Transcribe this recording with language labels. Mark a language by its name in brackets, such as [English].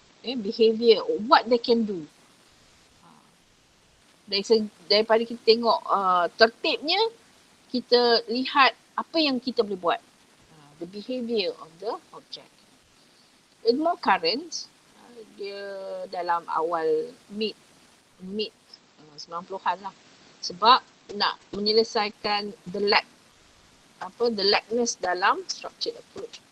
[English] Behavior, what they can do. [Malay] Daripada kita tengok tertibnya, kita lihat apa yang kita boleh buat. [English] The behavior of the object. It's more current. [Malay] Dia dalam awal mid 90-an lah. Sebab nak menyelesaikan [English] the lackness [Malay] dalam structured approach.